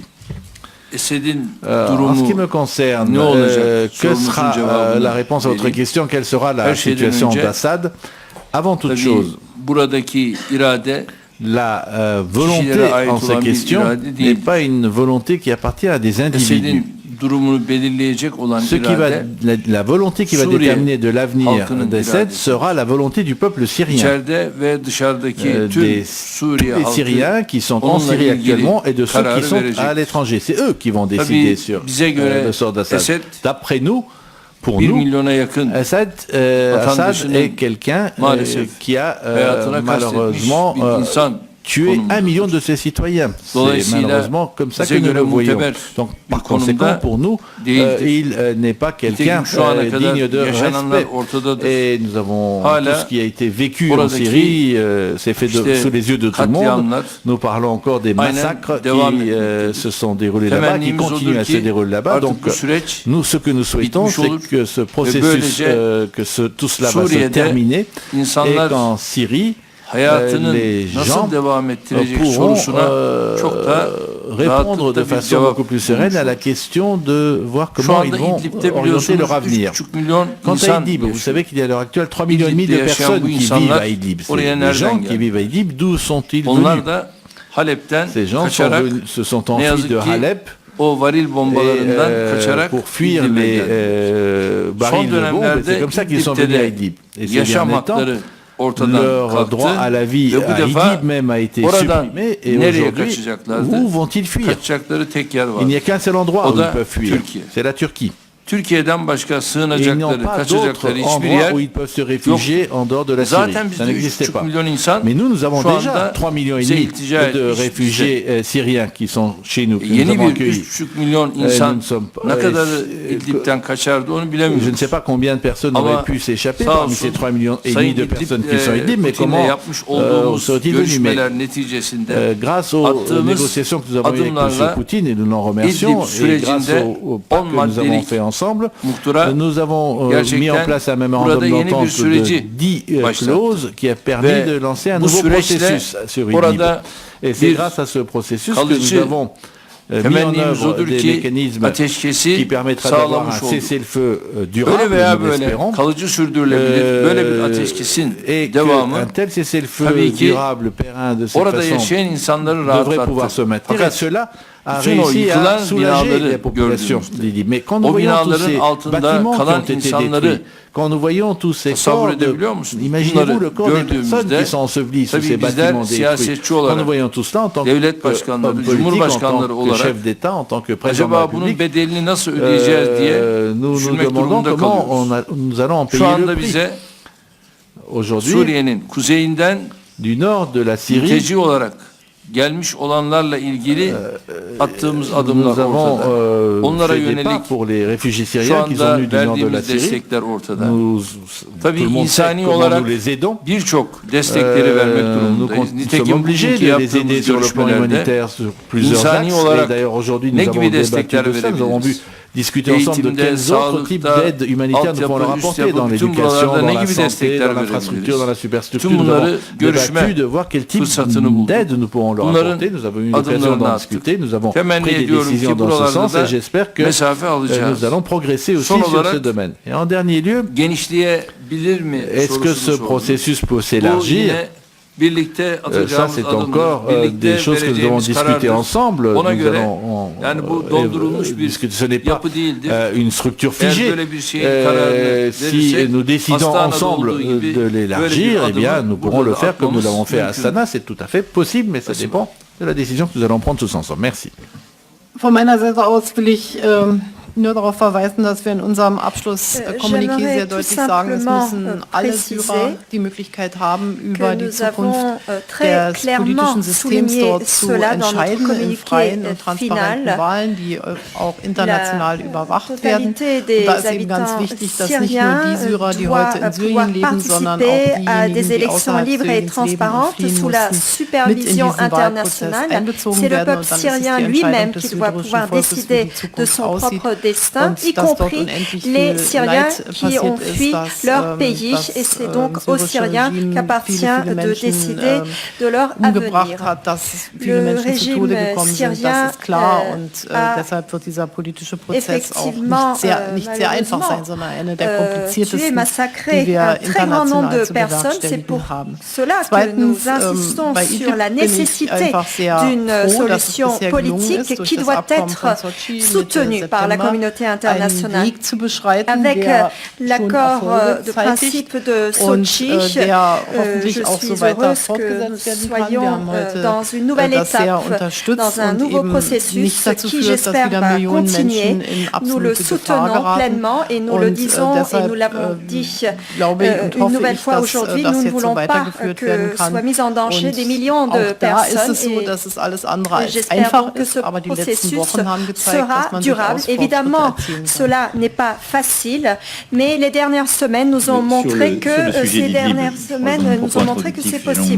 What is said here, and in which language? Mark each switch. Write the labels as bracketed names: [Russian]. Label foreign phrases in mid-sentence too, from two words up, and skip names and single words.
[French] En ce qui me concerne, que sera la réponse à votre question? Quelle sera la situation d'Assad? Avant toute chose, la volonté en ces questions n'est pas une volonté qui appartient à des individus. [Turkish] durumunu belirleyecek olan [French] Ce qui va, [Turkish] irade, [French] la volonté qui va déterminer de l'avenir d'Assad sera la volonté du peuple syrien. [Turkish] içeride ve dışarıdaki tüm [French] Des [Turkish] Suriye [French] Syriens [Turkish] halkı [French] qui sont en [Turkish] onunla [French] Syrie [Turkish] ilgili [French] actuellement et de ceux [Turkish] kararı [French] qui sont [Turkish] verecek. [French] à l'étranger. C'est eux qui vont décider [Turkish] Tabii [French] sur [Turkish] bize göre [French] le sort d'Assad. [Turkish] Esed [French] D'après nous, pour 1 nous, [Turkish] milyona yakın [French] Assad [Turkish] vatandaşının [French] est quelqu'un [Turkish] maalesef [French] qui a [Turkish] hayatına [French] malheureusement [Turkish] kastetmiş bir insan [French] tué 1 million de ses citoyens. C'est [Turkish] Dolayısıyla [French] malheureusement comme ça que [Turkish] bize [French] nous [Turkish] göre [French] le voyons. [Turkish] muteber [French] Donc [Turkish] bir [French] par conséquent [Turkish] konumda [French] pour nous, [Turkish] değildir. [French] il n'est pas quelqu'un [Turkish] Nitekim şu ana kadar [French] digne de [Turkish] yaşananlar [French] respect. [Turkish] ortadadır. [French] Et nous avons [Turkish] Hala [French] tout ce qui a été vécu en [Turkish] buradaki [French] Syrie, c'est fait [Turkish] işte [French] sous les yeux de tout le monde. [Turkish] katliamlar [French] Nous parlons encore des [Turkish] aynen [French] massacres [Turkish] devam [French] qui [Turkish] etmektedir. [French] se sont déroulés là-bas, qui [Turkish] Temennimiz [French] continuent [Turkish] odur [French] à se [Turkish] ki [French] dérouler là-bas. [Turkish] artık [French] Donc [Turkish] bu süreç [French] nous, ce que nous souhaitons, [Turkish] bitmiş olur [French] c'est que ce [Turkish] ve [French] processus, [Turkish] böylece [French] tout cela va se [Turkish] Suriye'de [French] terminer et [Turkish] insanlar [French] qu'en Syrie, [Turkish] hayatının [French] les [Turkish] nasıl [French] gens [Turkish] devam ettirecek [French] pourront [Turkish] sorusuna çok da [French] répondre de [Turkish] rahatlıkla bir [French] façon [Turkish] cevap [French] beaucoup plus sereine à la question de voir [Turkish] Şu [French] comment ils [Turkish] anda [French] vont [Turkish] İdlib'de [French] orienter [Turkish] biliyorsunuz [French] leur avenir. [Turkish] 3,5 milyon [French] Quant à [Turkish] insan [French] Idlib, vous [Turkish] yaşıyor. [French] savez qu'il y a à l'heure actuelle 3,5 millions de [Turkish] İdlib'de yaşayan [French] personnes [Turkish] bu [French] qui vivent [Turkish] insanlar [French] à Idlib. C'est [Turkish] oraya [French] les [Turkish] nereden [French] gens qui [Turkish] geldi? [French] vivent à Idlib, d'où sont-ils [Turkish] Onlar [French] venus? [Turkish] da Halep'ten [French] Ces gens [Turkish] kaçarak [French] se sont [Turkish] ne [French] enfuis [Turkish] yazık [French] de [Turkish] ki [French] Halep [Turkish] o varil bombalarından kaçarak [French] pour fuir [Turkish] İdlib'e [French] les [Turkish] geldi. [French] barils de bombes. C'est comme ça qu'ils sont venus à Idlib. Et ces [Turkish] yaşam [French] derniers temps, [Turkish] hakları ortadan [French] leur [Turkish] kalktı [French] droit à la vie [Turkish] ve bu [French] à [Turkish] defa [French] Idlib même a été [Turkish] oradan [French] supprimé. Et [Turkish] nereye [French] aujourd'hui, [Turkish] kaçacaklardı? [French] où vont-ils fuir? [Turkish] Kaçacakları tek yer var. [French] Il n'y a qu'un seul endroit [Turkish] O [French] où ils [Turkish] da [French] peuvent fuir. [Turkish] Türkiye. [French] C'est la Turquie. [Turkish] Türkiye'den başka [French] Et ils n'ont [Turkish] sığınacakları, [French] pas [Turkish] kaçacakları [French] d'autre [Turkish] hiçbir [French] endroit [Turkish] yer [French] où ils peuvent se réfugier en dehors de la Syrie. [Turkish] Zaten [French] Ça [Turkish] bizde [French] n'existait [Turkish] 3,5 [French] pas. [Turkish] milyon insan [French] Mais nous avons [Turkish] şu [French] déjà [Turkish] anda [French] 3,5 millions [Turkish] bize iltica [French] de [Turkish] etmiş. [French] réfugiés syriens qui sont chez nous, que nous [Turkish] Yeni [French] avons [Turkish] bir [French] accueillis. [Turkish] 3,5 milyon insan [French] nous ne sommes pas- [Turkish] ne kadar İdlib'den kaçardı onu bilemiyoruz. [French] Je ne sais pas combien de personnes [Turkish] Ama [French] auraient pu s'échapper [Turkish] sağ [French] parmi [Turkish] olsun, [French] ces 3,5 millions [Turkish] Sayın [French] de personnes qui sont à Idlib, mais [Turkish] Putin'le [French] comment [Turkish] yapmış olduğumuz [French] seraient-ils venus? Mais [Turkish] görüşmeler neticesinde [French] grâce aux [Turkish] attığımız [French] négociations que nous avons eues avec M. [Turkish] adımlarla [French] Poutine, et nous l'en remercions, [Turkish] İdlib [French] et grâce [Turkish] sürecinde [French] au pas [Turkish] 10 [French] que nous avons [Turkish] maddelik [French] fait ensemble, [Turkish] muhtıra [French] nous avons mis en [Turkish] gerçekten [French] place un [Turkish] burada [French] mémorandum [Turkish] yeni bir [French] d'entente de [Turkish] süreci [French] 10 [Turkish] başlattı. [French] clauses qui a permis [Turkish] Ve [French] de lancer un [Turkish] bu [French] nouveau [Turkish] süreçte [French] processus sur Idlib. [Turkish] orada [French] Et c'est [Turkish] bir [French] grâce à ce processus que nous [Turkish] kalıcı [French] avons mis en [Turkish] temennimiz [French] œuvre [Turkish] odur [French] des [Turkish] ki [French] mécanismes qui [Turkish] ateşkesi [French] permettra d'avoir un [Turkish] sağlamış olduk. [French] cessez-le-feu [Turkish] Öyle [French] durable, [Turkish] veya [French] nous [Turkish] böyle [French] l'espérons. [Turkish] kalıcı sürdürülebilir böyle bir ateşkesin [French] Et [Turkish] devamı [French] qu'un tel cessez-le-feu [Turkish] tabii ki [French] durable, périn de cette [Turkish] orada [French] façon [Turkish] yaşayan insanları [French] devrait pouvoir [Turkish] rahatlattı. [French] se maintenir. Et [Turkish] Fakat [French] cela a [Turkish] bütün o [French] réussi [Turkish] yıkılan [French] à soulager [Turkish] binaları [French] les populations [Turkish] gördüğümüzde, [French] d'Idlib. Mais quand nous [Turkish] o [French] voyons tous [Turkish] binaların [French] ces [Turkish] altında [French] bâtiments qui [Turkish] kalan [French] ont été [Turkish] insanları [French] détruits, quand nous voyons tous ces [Turkish] tasavvur [French] corps, [Turkish] edebiliyor musunuz? [French] imaginez-vous [Turkish] Bunları [French] le corps des personnes [Turkish] gördüğümüzde [French] qui sont ensevelies sous [Turkish] tabii [French] ces [Turkish] bizler [French] bâtiments détruits. [Turkish] siyasetçi [French] Quand nous [Turkish] olarak, [French] voyons tout cela en tant [Turkish] devlet [French] que [Turkish] başkanları, [French] homme politique, en [Turkish] cumhurbaşkanları [French] tant que [Turkish] olarak [French] chef d'État, en tant que président de la [Turkish] acaba bunun [French] République, [Turkish] bedelini nasıl ödeyeceğiz diye [French] nous nous [Turkish] düşünmek [French] demandons [Turkish] durumunda [French] comment [Turkish] kalıyoruz. [French] nous allons en [Turkish] Şu [French] payer le [Turkish] anda [French] prix. [Turkish] bize [French] Aujourd'hui, [Turkish] Suriye'nin kuzeyinden [French] du nord de la Syrie, [Turkish] mülteci olarak gelmiş olanlarla ilgili attığımız adımlar [French] nous avons [Turkish] ortada. Onlara [French] fait des pas [Turkish] yönelik [French] pour les réfugiés [Turkish] şu [French] syriens qui sont [Turkish] anda [French] venus du nord de la [Turkish] verdiğimiz [French] Syrie. [Turkish] destekler ortada. [French] Tout [Turkish] Tabii [French] le monde sait [Turkish] insani [French] comment [Turkish] olarak [French] nous les aidons. [Turkish] birçok destekleri vermek [French] Nous [Turkish] durumundayız. [French] sommes [Turkish] Nitekim [French] obligés [Turkish] bugünkü [French] de les aider [Turkish] yaptığımız [French] sur le plan [Turkish] görüşmelerde [French] humanitaire sur plusieurs [Turkish] insani [French] axes. Et [Turkish] olarak [French] d'ailleurs aujourd'hui [Turkish] ne [French] nous avons [Turkish] gibi [French] débattu [Turkish] destekler [French] de ça. Nous avons vu [Turkish] verebiliriz? [French] discuter ensemble de [Turkish] Eğitimde, [French] quels autres types [Turkish] sağlıkta, [French] d'aides humanitaires nous pouvons leur [Turkish] altyapı, üst [French] apporter dans [Turkish] yapı, bütün [French] l'éducation, [Turkish] buralarda [French] dans [Turkish] ne [French] la [Turkish] gibi [French] santé, [Turkish] destekler [French] dans l'infrastructure, dans la superstructure. [Turkish] Tüm [French] Nous [Turkish] bunları [French] avons [Turkish] görüşme [French] débattu de voir quel type [Turkish] fırsatını bulduk. [French] d'aide nous pourrons leur [Turkish] Bunların [French] apporter. Nous avons eu l'occasion [Turkish] adımlarını [French] d'en [Turkish] attık. [French] discuter. Nous avons [Turkish] Temenni [French] pris des [Turkish] ediyorum [French] décisions [Turkish] ki [French] dans ce [Turkish] buralarda [French] sens [Turkish] da [French] et j'espère que [Turkish] mesafe alacağız. [French] nous allons progresser aussi [Turkish] Son [French] sur [Turkish] olarak, [French] ce domaine. Et en dernier lieu, [Turkish] genişleyebilir mi [French] est-ce que ce [Turkish] sorusunu sordum. [French] processus peut [Turkish] Bu [French] s'élargir? [Turkish] yine birlikte [French] Ça, [Turkish] atacağımız [French] c'est [Turkish] adımdır. [French] encore [Turkish] Birlikte [French] des choses que nous avons [Turkish] vereceğimiz [French] discuter [Turkish] karardır. [French] ensemble. [Turkish] Ona [French] Nous [Turkish] göre [French] allons [Turkish] yani bu dondurulmuş bir [French] discuter. Ce n'est pas [Turkish] yapı değildir. [French] une structure [Turkish] Eğer [French] figée. [Turkish] böyle bir şeyin kararını [French] Si [Turkish] verirsek, [French] nous décidons [Turkish] Astana'da [French] ensemble [Turkish] olduğu gibi [French] de [Turkish] böyle bir [French] l'élargir, eh bien, [Turkish] adımı [French] nous pourrons [Turkish] burada [French] le faire comme nous [Turkish] atmamız [French] l'avons fait à [Turkish] mümkün. [French] Astana. C'est tout à fait possible, mais ça dépend de la décision que nous allons prendre tous ensemble. Merci. [German] Von meiner Seite aus will ich nur darauf verweisen, dass wir in unserem Abschlusskommuniqué sehr deutlich sagen, es müssen alle Syrer die Möglichkeit haben, über die Zukunft des politischen Systems dort zu entscheiden in freien und transparenten Wahlen, die auch international überwacht werden. Und da ist eben ganz wichtig, dass nicht nur die Syrer, die heute in Syrien leben, sondern auch diejenigen, die außerhalb Syriens leben und fliehen mussten, mit in diesen Wahlprozess einbezogen werden. Und dann ist es die Entscheidung des syrischen Volkes, wie die Zukunft aussieht. [French] Destin, y compris les Syriens qui ont fui leur pays. Et c'est donc aux Syriens qu'appartient de décider de leur avenir. Le régime syrien effectivement tué, massacré un très grand nombre de personnes. C'est pour cela que nous insistons sur la nécessité d'une solution politique qui doit être soutenue par la communauté internationale. [German] Weg zu beschreiten, [French] Avec [German] der [French] l'accord [German] schon Erfolge [French] de [German] zeitigt [French] principe de [German] und [French] Sochi, [German] der [French] je [German] hoffentlich auch so [French] suis [German] weiter [French] heureuse que nous [German] fortgesetzt werden kann. Wir [French] soyons [German] haben heute [French] dans une nouvelle [German] das sehr [French] étape, [German] unterstützt [French] dans un [German] und [French] nouveau [German] eben [French] processus [German] nicht dazu [French] qui, [German] führt, dass [French] j'espère, [German] wieder [French] va [German] Millionen [French] continuer. [German] Menschen in [French] Nous le [German] absolute Gefahr [French] soutenons [German] geraten. [French] pleinement et nous le disons et nous l'avons dit une nouvelle fois aujourd'hui. Nous ne voulons pas que soient mis en danger des millions de personnes. Et j'espère que ce processus sera durable. Évidemment, cela n'est pas facile, mais les dernières semaines nous ont montré que c'est possible.